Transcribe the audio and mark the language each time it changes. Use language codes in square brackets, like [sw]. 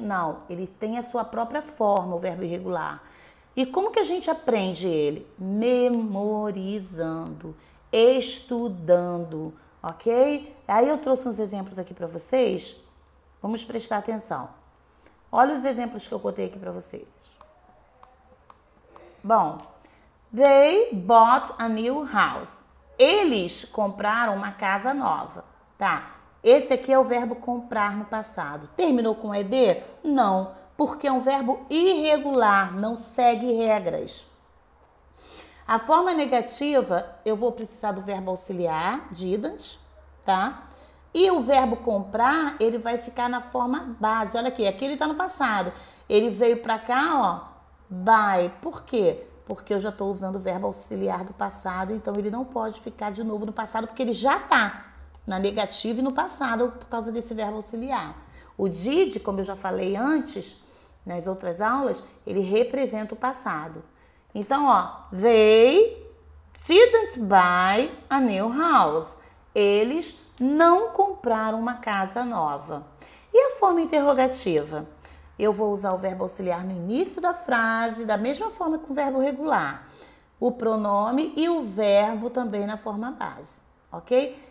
[pt] Não, ele tem a sua própria forma, o verbo irregular. E como que a gente aprende ele? Memorizando, estudando, ok? Aí eu trouxe uns exemplos aqui para vocês. Vamos prestar atenção. Olha os exemplos que eu botei aqui para vocês. Bom, [en] they bought a new house. [pt] Eles compraram uma casa nova, tá? Esse aqui é o verbo comprar no passado. Terminou com ED? Não, porque é um verbo irregular, não segue regras. A forma negativa, eu vou precisar do verbo auxiliar, didn't, tá? E o verbo comprar, ele vai ficar na forma base. Olha aqui ele tá no passado. Ele veio pra cá, ó, buy. Por quê? Porque eu já tô usando o verbo auxiliar do passado, então ele não pode ficar de novo no passado, porque ele já tá na negativa e no passado por causa desse verbo auxiliar. O did, como eu já falei antes, nas outras aulas, ele representa o passado. Então, ó, [en] they didn't buy a new house. [pt] Eles não compraram uma casa nova. E a forma interrogativa? Eu vou usar o verbo auxiliar no início da frase, da mesma forma que o verbo regular. O pronome e o verbo também na forma base, ok?